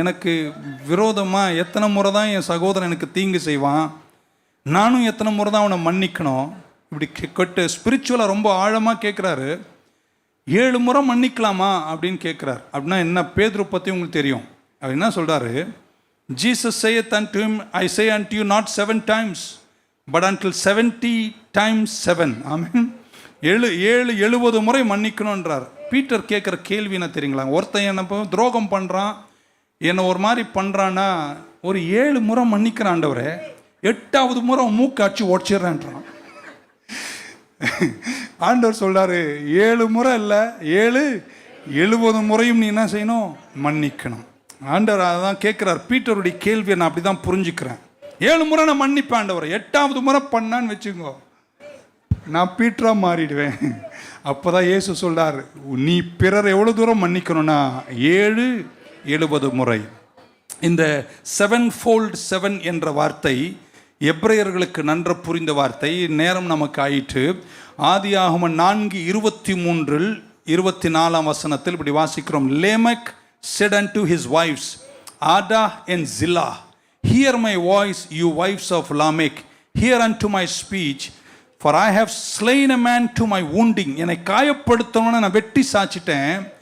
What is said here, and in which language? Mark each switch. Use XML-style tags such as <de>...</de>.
<ta>எனக்கு விரோதமாக எத்தனை முறை தான் என் சகோதரன் எனக்கு தீங்கு செய்வான், நானும் எத்தனை முறை தான் அவனை மன்னிக்கணும்? இப்படி கேட்டு ஸ்பிரிச்சுவலாக ரொம்ப ஆழமாக கேட்குறாரு. 7 முறை மன்னிக்கலாமா அப்படின்னு கேட்குறாரு. அப்படின்னா என்ன? பேதுரு பற்றி உங்களுக்கு தெரியும். அவர் என்ன சொல்கிறாரு?</ta> <en>Jesus saith unto him, I say unto you, not 7 times, but until 70 times 7.</en> <ta>ஆமென். 70 முறை மன்னிக்கணுன்றார். பீட்டர் கேட்குற கேள்வி என்ன தெரியுங்களா? ஒருத்தன் என்ன துரோகம் பண்ணுறான், என்னை ஒரு மாதிரி பண்ணுறான்னா, ஒரு 7 முறை மன்னிக்கிற ஆண்டவரே, 8வது முறை மூக்காச்சு உடச்சிட்றான்றான். ஆண்டவர் சொல்றாரு, 7 முறை இல்லை, 70 முறையும் நீ என்ன செய்யணும்? மன்னிக்கணும். ஆண்டவர் அதான் கேட்குறார். பீட்டருடைய கேள்வியை நான் அப்படி தான் புரிஞ்சுக்கிறேன். 7 முறை நான் மன்னிப்பேன் ஆண்டவர், 8வது முறை பண்ணான்னு வச்சுக்கோ, நான் பீட்டராக மாறிடுவேன். அப்போ தான் இயேசு சொல்றார், நீ பிறர் எவ்வளோ தூரம் மன்னிக்கணும்னா 70 முறை. இந்த 7x7 என்ற வார்த்தை எபிரேயர்களுக்கு நன்ற புரிந்த வார்த்தை. நேரம் நமக்கு ஆயிற்று. ஆதியாகமம் 4:23 24 இப்படி வாசிக்கிறோம்.</ta> <en>Lamech said unto his wives, Adah and Zillah, hear my voice, you wives of Lamech, hear unto my speech, for I have slain a man to my wounding.</en> <ta>என்னை காயப்படுத்தவன நான் வெட்டி சாச்சிட்டேன்.</ta>